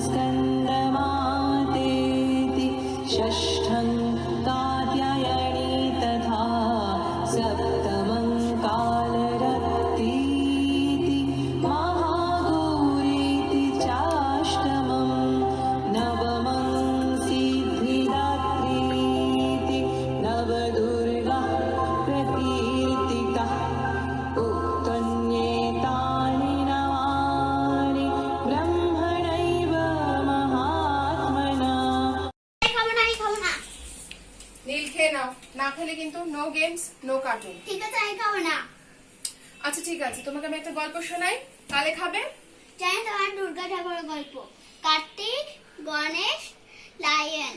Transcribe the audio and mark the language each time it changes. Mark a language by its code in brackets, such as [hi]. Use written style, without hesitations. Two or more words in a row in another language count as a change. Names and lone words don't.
[sa] स्कन्दमातेति, षष्ठं कात्यायनी तथा सप्तमं कालरत्रीति, महागौरीति चाष्टमं, नवमं सिद्धिदात्रीति, नवदुर्गा प्रकीर्तिता, उक्तन्येतानि नामानि ब्रह्मणैव महात्मना। [bn] খাবো না। নীল খেয়ে নাও, না খেলে কিন্তু [en] no games no cartoon. [bn] ঠিক আছে, আমি খাবো না। আচ্ছা ঠিক আছে, তোমাকে আমি একটা গল্প শোনাই, কালে খাবে। জানি তোমার দুর্গা ঠাকুরের গল্প, কার্তিক, গণেশ, লায়ন।